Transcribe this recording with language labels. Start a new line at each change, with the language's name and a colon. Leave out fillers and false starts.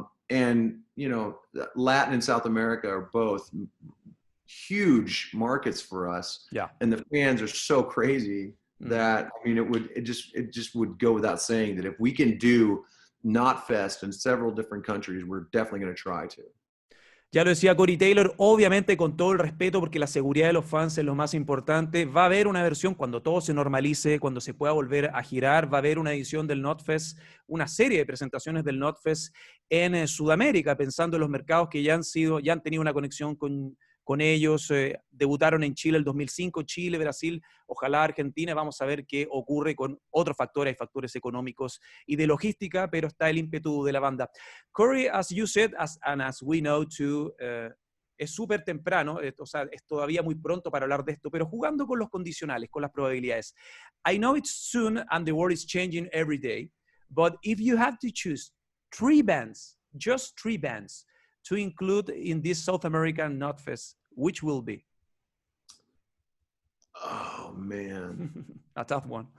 English: And you know, Latin and South America are both huge markets for us, Yeah. and the fans are so crazy that I mean, it just would go without saying that if we can do Knotfest in several different countries, we're definitely going to try to.
Spanish: Ya lo decía Corey Taylor, obviamente con todo el respeto, porque la seguridad de los fans es lo más importante. Va a haber una versión cuando todo se normalice, cuando se pueda volver a girar. Va a haber una edición del Knotfest, una serie de presentaciones del Knotfest en Sudamérica, pensando en los mercados que ya han tenido una conexión con ellos. Debutaron en Chile el 2005, Chile, Brasil, ojalá Argentina. Vamos a ver qué ocurre con otros factores, hay factores económicos y de logística, pero está el ímpetu de la banda. Corey,
English: as you said, and as we know too,
Spanish: es súper temprano, o sea, es todavía muy pronto para hablar de esto, pero jugando con los condicionales, con las probabilidades.
English: I know it's soon and the world is changing every day, but if you had to choose 3 bands, just 3 bands, to include in this South American Knotfest, which will be? Oh man, A tough one.